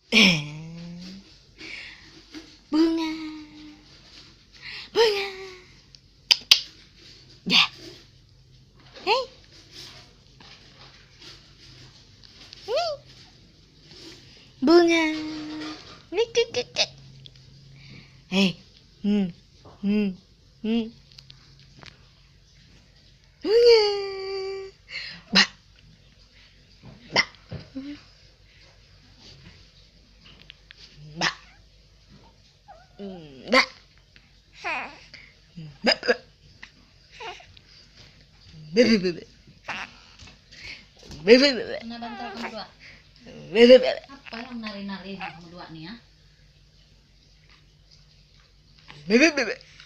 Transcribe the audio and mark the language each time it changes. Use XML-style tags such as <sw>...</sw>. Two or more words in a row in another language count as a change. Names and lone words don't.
<ms>Bunga, bunga. Ya. Hei. Ini. Bunga. Hei. Bunga. Ba. Ba. Ba. Ba. Ba. Bebe. Nah, bantal kamu dua. Bebe. Apa yang nari-nari kamu dua nih ya? Bebe.</ms>